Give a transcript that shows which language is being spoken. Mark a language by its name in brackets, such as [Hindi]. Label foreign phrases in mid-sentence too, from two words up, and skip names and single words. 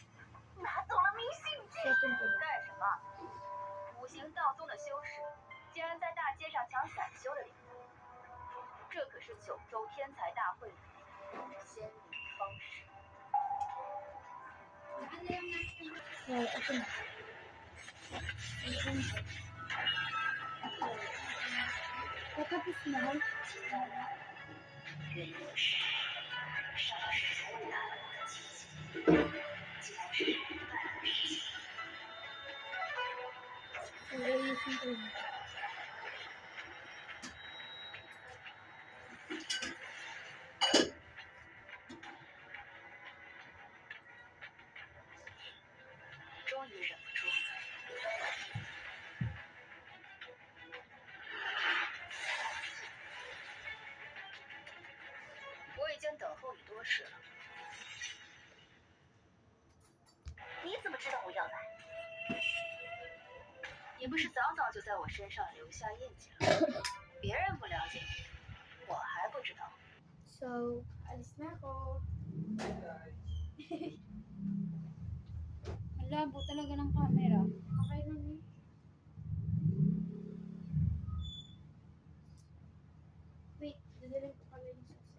[Chinese] 拿走了明信片， [Filipino] setting ko na. [Chinese] 干什么？五行道宗的修士竟然在大街上抢散修的礼物，这可是九州天才大会里先领方式。 [Filipino] So, ito na. Tapos na. So, ayusin ko yun. [Chinese] 终于忍不住，我已经等候你多时了。你怎么知道我要来？你不是早早就在我身上留下印记了？别人不了解你，我还不知道。 [Filipino] So, alis na ako. Ang labo talaga ng camera. Okay lang eh. Wait, dadalhin ko pala yung susi.